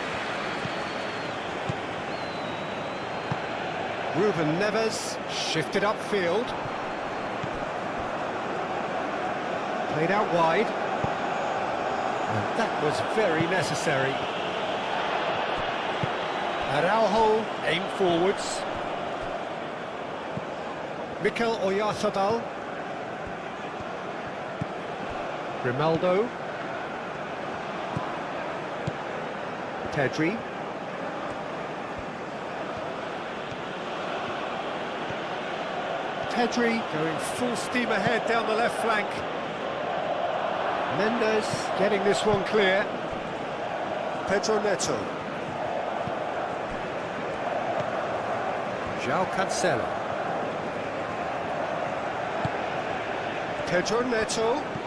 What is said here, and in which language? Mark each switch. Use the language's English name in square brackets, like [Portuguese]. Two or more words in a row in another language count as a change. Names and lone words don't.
[English] Ruben Neves shifted upfield. Played out wide. And that was very necessary. Araujo aimed forwards. Mikel Oyarzabal. Grimaldo. Pedri. Pedri going full steam ahead down the left flank. Mendes getting this one clear. Pedro Neto. João Cancelo. Pedro Neto.